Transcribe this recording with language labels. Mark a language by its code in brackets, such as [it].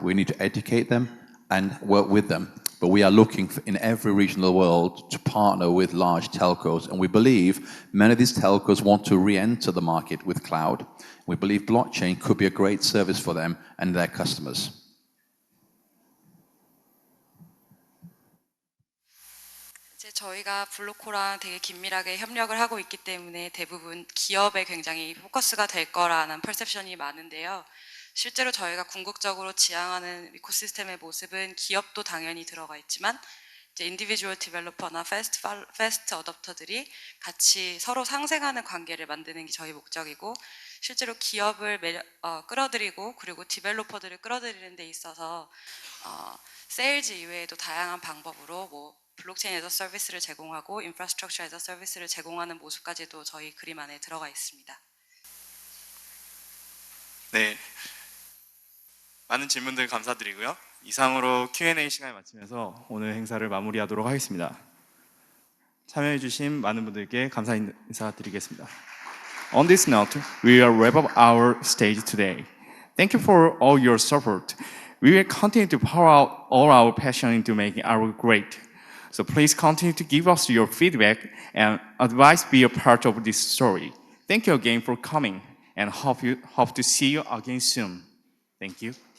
[en] We need to educate them and work with them. But we are looking in every region of the world to partner with large telcos. And we believe many of these telcos want to re-enter the market with cloud. We believe blockchain could be a great service for them and their customers. [ko] 이제 저희가 블로코랑 되게 긴밀하게 협력을 하고 있기 때문에 대부분 기업에 굉장히 포커스가 될 거라는 퍼셉션이 많은데요. 실제로 저희가 궁극적으로 지향하는 이코시스템의 모습은 기업도 당연히 들어가 있지만 이제 인디비주얼 디벨로퍼나 패스트 어댑터들이 같이 서로 상생하는 관계를 만드는 게 저희 목적이고 실제로 기업을 끌어들이고 그리고 디벨로퍼들을 끌어들이는 데 있어서 세일즈 이외에도 다양한 방법으로 뭐 블록체인에서 서비스를 제공하고 인프라스트럭처에서 서비스를 제공하는 모습까지도 저희 그림 안에 들어가 있습니다. 네, 많은 질문들 감사드리고요. 이상으로 Q&A 시간을 마치면서 오늘 행사를 마무리하도록 하겠습니다. 참여해주신 많은 분들께 감사 인사드리겠습니다. [en] On this note, we will wrap up our stage today. Thank you for all your support. We will continue to pour out all our passion into making AERGO great. So please continue to give us your feedback and advice be a part of this story. Thank you again for coming and hope to see you again soon. Thank you.